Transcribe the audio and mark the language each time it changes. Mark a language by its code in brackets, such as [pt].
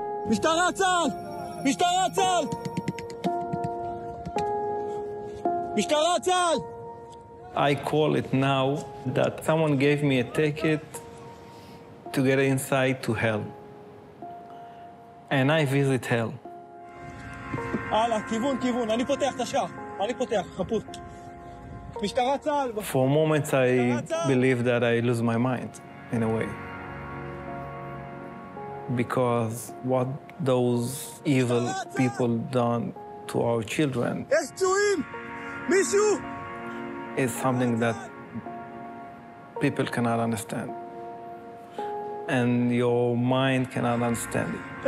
[he] משטרה צה"ל! משטרה צה"ל! משטרה צה"ל! [en] I call it now that someone gave me a ticket to get inside to hell. And I visit hell. [he] הלאה, כיוון, אני פותח את השער. אני פותח, חפות. משטרה צה"ל. [en] For moments I believe that I lose my mind, in a way. because what those evil people done to our children is something that people cannot understand, and your mind cannot understand it.